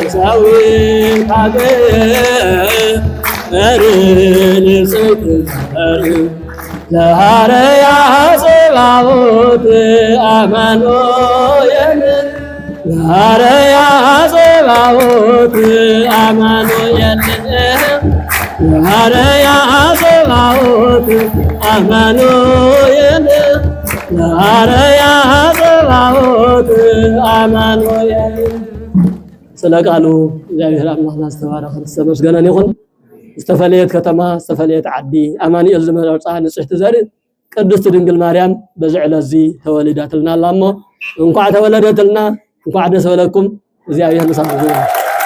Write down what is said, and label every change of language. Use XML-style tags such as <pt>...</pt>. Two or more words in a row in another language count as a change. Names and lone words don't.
<gez>ዳዊት ሀገር ንጽሕት ለሐረያ ጽባኦት አማኑኤል ለሐረያ ጽባኦት አማኑኤል ለሐረያ ጽባኦት አማኑኤል ለሐረያ ጽባኦት አማኑኤል።</gez> <ti>ስለ ቃሉ እግዚአብሔር አምላክና ዝተባረኸ ተመስገነን ይኹን። ዝተፈለየት ከተማ ዝተፈለየት ዓዲ አማኑኤል ዝመርፃ ንጽሕቲ ዘርኢ ቅድስት ድንግል ማርያም በዚ ዕለት እዚ ተወሊዳትልና ኣላ እሞ እንኳዕ ተወለደትልና እንኳዕ ደስ በለኩም። እግዚአብሔር ንሳብ</ti>